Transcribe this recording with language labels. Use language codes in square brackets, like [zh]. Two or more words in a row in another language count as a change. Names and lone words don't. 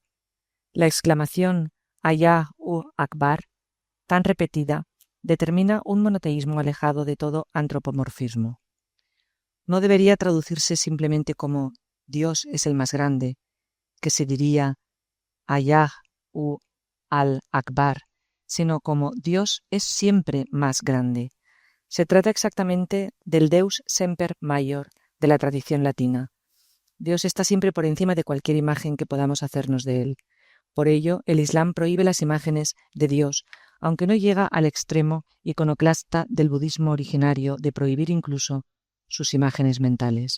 [es] La exclamación [ar] الله أكبر, [es] tan repetida, determina un monoteísmo alejado de todo antropomorfismo. No debería traducirse simplemente como Dios es el más grande, que se diría [ar] الله الأكبر, [es] sino como Dios es siempre más grande. Se trata exactamente del [la] Deus semper maior [es] de la tradición latina. Dios está siempre por encima de cualquier imagen que podamos hacernos de él. Por ello, el Islam prohíbe las imágenes de Dios, aunque no llega al extremo iconoclasta del budismo originario de prohibir incluso sus imágenes mentales.